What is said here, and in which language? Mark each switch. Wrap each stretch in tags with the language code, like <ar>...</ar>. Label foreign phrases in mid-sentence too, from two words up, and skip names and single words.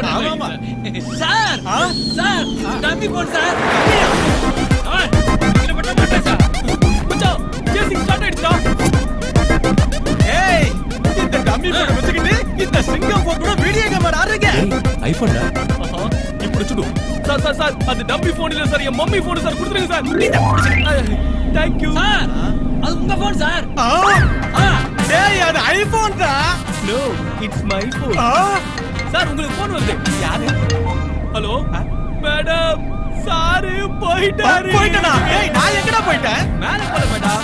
<ta>ஆமாமா. சார் சார்</ta> <en>dummy phone</en> <ta>சார். இத பட்ட மாட்டேன் சார். மச்சான்</ta> <en>chasing start</en> <ta>ஆயிடுச்சா? ஏய் இந்த</ta> <en>dummy phone</en> <ta>வச்சுக்கிட்டு இந்த சிங்கம் போன் கூட</ta> <en>video camera</en> <ta>ஆடுறீங்க. ஐபோன்டா?</ta> <te>ఇప్పుడు చూడు సార్ సార్ సార్ అది డబ్బి ఫోన్</te> <ta>இல்ல சார் என்</ta> <en>mummy phone</en> <ta>சார் கொடுத்துருங்க சார்.</ta> <en>thank you</en> <ta>சார் அது உங்க போன் சார். டேய் அது ஐபோன் டா.</ta> <en>no it's my phone.</en> <ta>சார் உங்களுக்கு ஃபோன் வருது. யாரு?</ta> <en>hello madam</en> <ta>சார் போயிட்டாரு. போய்ட்டனா? ஏய் நான் எங்கடா போய்ட்டேன்? மேல போல மேடம்.</ta>